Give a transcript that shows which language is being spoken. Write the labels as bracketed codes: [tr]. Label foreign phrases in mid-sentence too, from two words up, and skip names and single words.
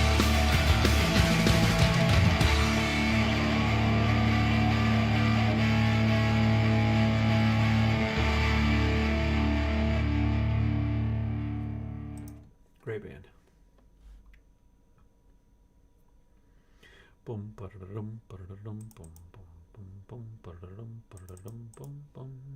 [en] Great band. Boom, ba-da-dum, ba-da-dum, boom, boom, boom, boom, ba-da-dum, ba-da-dum, boom, boom.